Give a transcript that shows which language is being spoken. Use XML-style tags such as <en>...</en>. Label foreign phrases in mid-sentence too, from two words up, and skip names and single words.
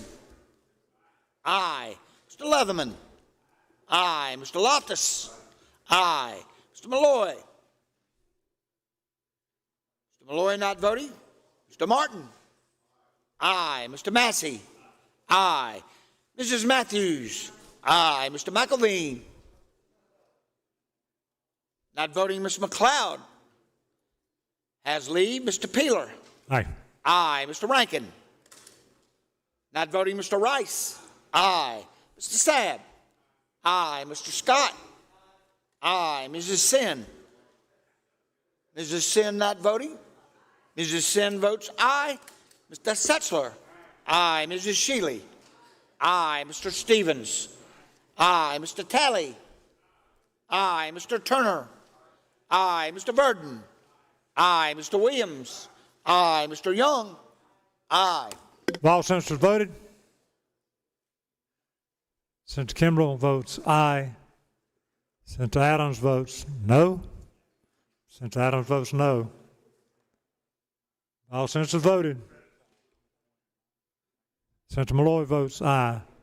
<en>Aye. Mr. Leatherman. Aye. Mr. Loftus. Aye. Mr. Malloy. Mr. Malloy not voting. Mr. Martin. Aye. Mr. Massey. Aye. Mrs. Matthews. Aye. Mr. McElveen. Not voting, Ms. McLeod. Has leave, Mr. Peeler. Aye. Aye. Mr. Rankin. Not voting, Mr. Rice. Aye. Mr. Sabb. Aye. Mr. Scott. Aye. Mrs. Sin. Mrs. Sin not voting. Mrs. Sin votes aye. Mr. Setzler. Aye. Mrs. Shealy. Aye. Mr. Stevens. Aye. Mr. Talley. Aye. Mr. Turner. Aye. Mr. Burden. Aye. Mr. Williams. Aye. Mr. Young. Aye. Have all senators voted? Senator Kimbrell votes aye. Senator Adams votes no. Senator Adams votes no. All senators voted. Senator Malloy votes aye.</en>